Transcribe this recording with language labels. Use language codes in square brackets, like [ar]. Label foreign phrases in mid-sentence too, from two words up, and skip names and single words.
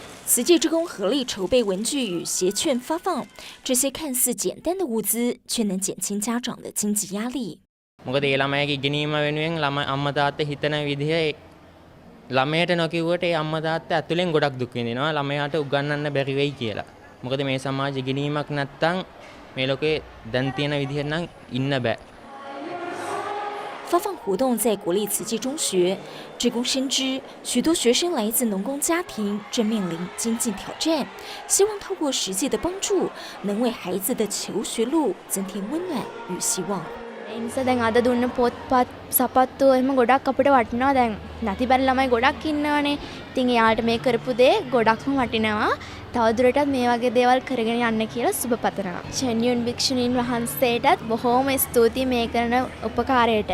[zh] 慈济志工合力筹备文具与鞋券发放，这些看似简单的物资，却能减轻家长的经济压力。 [si] මොකද ඒ ළමයාගේ ඉගෙනීම වෙනුවෙන් අම්මා තාත්තා හිතන විදිහේ ළමයට නොකියුවට ඒ අම්මා තාත්තා ඇතුලෙන් ගොඩක් දුක් විඳිනවා ළමයාට උගන්වන්න බැරි වෙයි කියලා. මොකද මේ සමාජ ඉගෙනීමක් නැත්තම් මේ ලෝකේ දැන් තියෙන විදිහට නම් ඉන්න බෑ. [zh] 发放活动在国立慈济中学，志工深知许多学生来自农工家庭，正面临经济挑战，希望透过实际的帮助，能为孩子的求学路增添温暖与希望。 [si] ඒ නිසා දැන් අද දුන්න පොත්පත් සපත්තු එහෙම ගොඩක් අපිට වටිනවා දැන් නැතිබර ළමයි ගොඩක් ඉන්නවනේ. ඉතින් එයාට මේ කරපු දේ ගොඩක්ම වටිනවා. තවදුරටත් මේ වගේ දේවල් කරගෙන යන්න කියලා සුබ පතනවා. චෙන්යුන් භික්ෂුණීන් වහන්සේටත් බොහෝම ස්තුතියි මේ කරන උපකාරයට.